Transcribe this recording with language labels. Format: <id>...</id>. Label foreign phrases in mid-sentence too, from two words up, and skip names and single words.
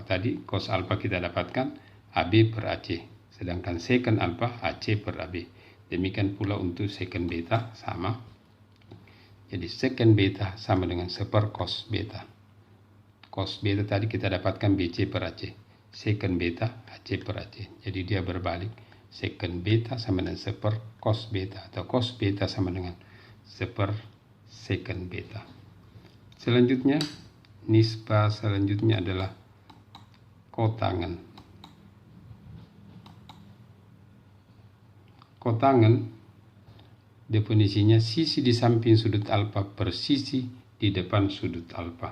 <id>Tadi cos alfa kita dapatkan AB per AC, sedangkan secant alfa AC per AB. Demikian pula untuk secant beta sama. Jadi secant beta sama dengan seper cos beta. Cos beta tadi kita dapatkan BC per AC. Secant beta AC per AC. Jadi dia berbalik. Secant beta sama dengan seper cos beta, atau cos beta sama dengan seper secant beta. Selanjutnya, nisbah selanjutnya adalah kotangan. Kotangan definisinya sisi di samping sudut alfa per sisi di depan sudut alfa.</id>